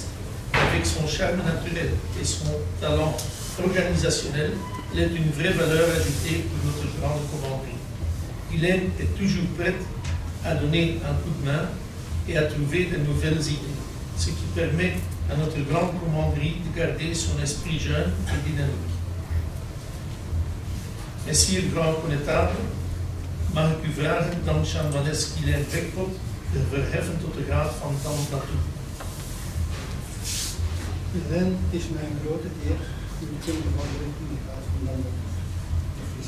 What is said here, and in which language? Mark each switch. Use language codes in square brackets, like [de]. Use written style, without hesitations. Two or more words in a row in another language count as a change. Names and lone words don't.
[fr] Avec son charme naturel et son talent organisationnel, elle est une vraie valeur ajoutée pour notre Grande Commanderie. Guylaine est toujours prête à donner un coup de main et à trouver de nouvelles idées, ce qui permet à notre Grande Commanderie de garder son esprit jeune et dynamique. Messire Grand Connétable, [nl] mag ik u vragen dan Chanmanes Guylain Rekpot te verheffen tot de graad van [fr] Dame d'Atour. [nl] Guylain, het is mijn grote eer u te kunnen bevorderen in de graad van [fr] Dame d'Atour.